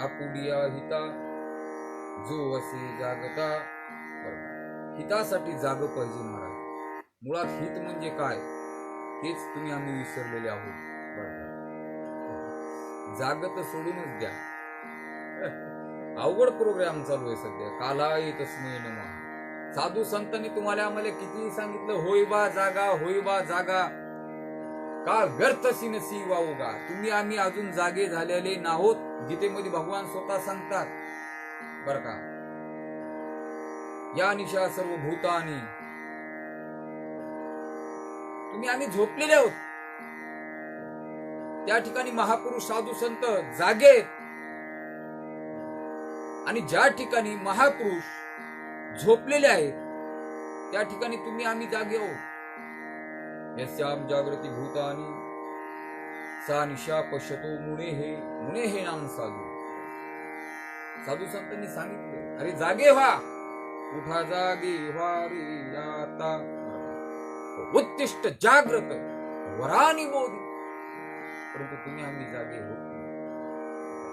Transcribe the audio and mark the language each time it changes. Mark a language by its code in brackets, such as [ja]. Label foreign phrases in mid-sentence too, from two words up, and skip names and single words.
[mr] आपुलिया हिता जो असे जागता. हितासाठी जाग पाहिजे महाराज. मुळात हित म्हणजे काय हेच तुम्ही आम्ही विसरलेले आहोत. जागत सोडूनच द्या. अवघड प्रोग्राम चालू आहे सध्या. [sa] कालाय तस्मै नमः. [mr] साधू संतांनी तुम्हाला आम्हाला कितीही सांगितलं, होय बा जागा, होय बा जागा, का व्यर्थ सिनसी वावगा. तुम्ही आम्ही अजून जागे झालेले नाहोत. गीतेमध्ये भगवान स्वतः सांगतात बर का, [sa] या निशा सर्व भूतानी. [mr] तुम्ही आम्ही झोपलेले आहोत. त्या ठिकाणी महापुरुष साधू संत जागे, आणि ज्या ठिकाणी महापुरुष झोपलेले आहेत त्या ठिकाणी तुम्ही आम्ही जागे आहोत. [sa] यस्याम जागृती भूतानी सा निशा पश्यतो मुने हे नाम साधू. [mr] साधू संतांनी सांगितलं, अरे जागे व्हा, उठा जागे व्हा रे आता, [sa] उत्तिष्ठ जागृत वरानी बोधी. [mr] परंतु तुम्ही आम्ही जागे होत नाही.